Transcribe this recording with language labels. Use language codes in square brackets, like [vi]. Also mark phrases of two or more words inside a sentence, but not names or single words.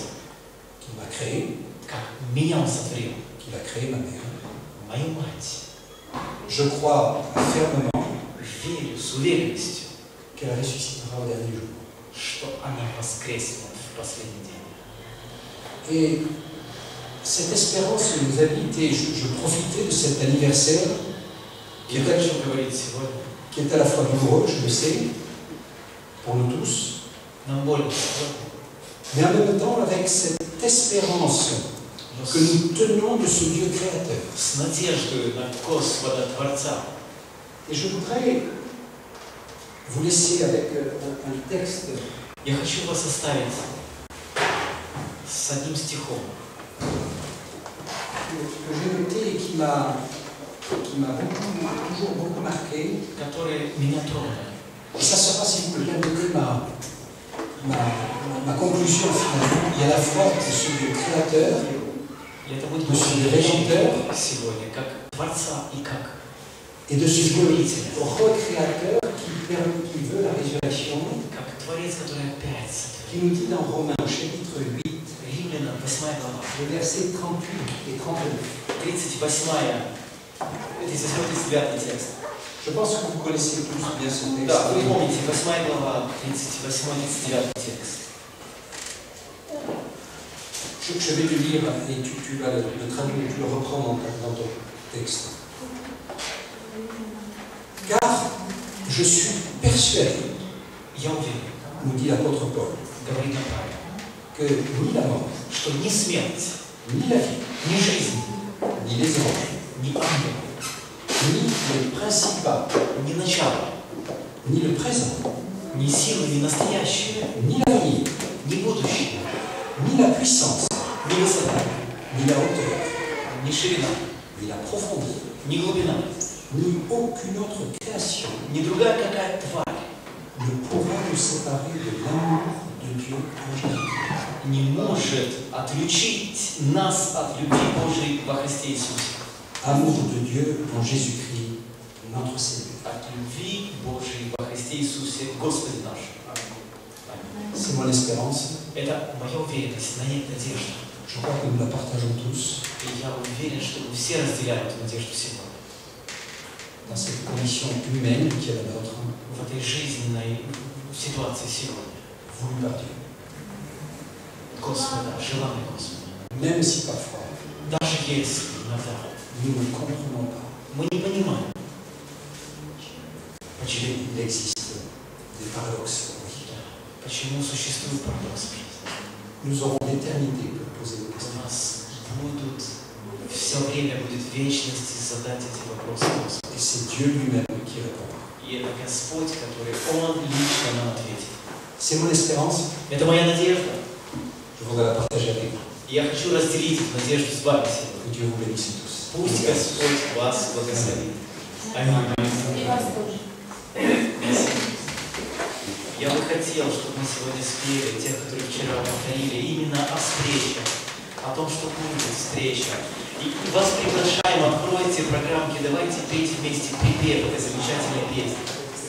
[fr] qu'il m'a créé, [ru] как меня Он сотворил, [fr] qu'il a créé ma mère, [ru] мою мать, [fr] je crois fermement [ru] верю с уверенностью, [fr] qu'elle ressuscitera au dernier jour. [ru] что она воскреснет в последний день. [fr] Et cette espérance nous habite, et je profitais de cet anniversaire [ru] Я хочу говорить сегодня, [fr] qui est à la fois douloureux, je le sais, pour nous tous, [ru] нам больно сегодня, [fr] mais en même temps avec cette espérance [ru] но [fr] que nous tenons de ce Dieu créateur. [ru] с надеждой на Господа Творца. [fr] Et je voudrais vous laisser avec un texte [ru] Я хочу вас оставить с одним стихом, [fr] que j'ai noté et qui m'a toujours beaucoup marqué. [ru] который меня тронул. [fr] Et ça sera, si vous le permettez, ma conclusion finale. Il y a la foi de ce Dieu créateur, [ru] И это будет [fr] de ce Dieu [ru] мой [fr] rédempteur, [ru] сегодня, как Творца и как [fr] et de ce Dieu recréateur qui veut la résurrection, [ru] Творец, который опять сотворил. [fr] qui nous dit dans Romains chapitre 8, [ru] Римлянам 8 глава, [fr] les versets 38 et 39. [ru] 38-39 текст. [fr] Je pense que vous connaissez tous bien ce texte. [ru] Да, вы помните, 8 глава, 38-39 текст. [fr] Je vais te lire et tu vas le traduire, tu le reprends dans ton texte. Car je suis persuadé, [ru] Я уверен, [fr] nous dit l'apôtre Paul, [ru] говорит Павел, [fr] que ni la mort, [ru] что ни смерть, [fr] ni la vie, [ru] ни жизнь, [fr] ni les anges, [ru] ни ангел, [fr] ni les principats, [ru] ни начало, [fr] ni le présent, [ru] ни силы, ни настоящее, [fr] ni l'avenir, [ru] ни будущее, [fr] ni la puissance, [ru] ни высота, [fr] ni la hauteur, [ru] ни ширина, [fr] ni la profondeur, [ru] ни глубина, [fr] ni aucune autre création [ru] ни другая какая тварь [fr] ne pourra nous séparer de l'amour de Dieu en Jésus-Christ. [ru] не может отлучить нас от любви Божией во Христе Иисусе. [fr] Amour de Dieu en Jésus-Christ, notre Seigneur. [ru] От любви Божией во Христе Иисусе, Господе наш. [fr] C'est mon espérance. [ru] Это моя уверенность, надежда. [fr] Je crois que nous la partageons tous [ru] И я уверен, что мы все разделяем эту надежду сегодня. [fr] dans cette condition humaine qui est la nôtre, [ru] В этой жизненной ситуации сегодня. [fr] voulue par Dieu. [ru] Господа, желанный Господа. [fr] Même si parfois [ru] Даже если иногда [fr] nous ne comprenons pas, [ru] мы не понимаем, почему, [fr] il existe des paradoxes. [ru] почему существует парадокс в жизни. [fr] Nous aurons l'éternité pour poser des [ru] У [fr] questions. [ru] нас будут, все время будет вечность задать эти вопросы Господу. [fr] Et c'est Dieu lui-même qui répond. [ru] И это Господь, который Он лично нам ответит. [fr] C'est mon espérance. [ru] Это моя надежда. [fr] Je voudrais la partager avec vous. [ru] И я хочу разделить эту надежду с вами сегодня. [fr] Que Dieu vous bénisse tous. [ru] Пусть Господь вас благословит. Аминь. И вас тоже. Я бы хотел, чтобы мы сегодня спели, те, которые вчера повторили, именно о встрече, о том, что будет встреча. И вас приглашаем, откройте программки, давайте петь вместе припев этой замечательной песни.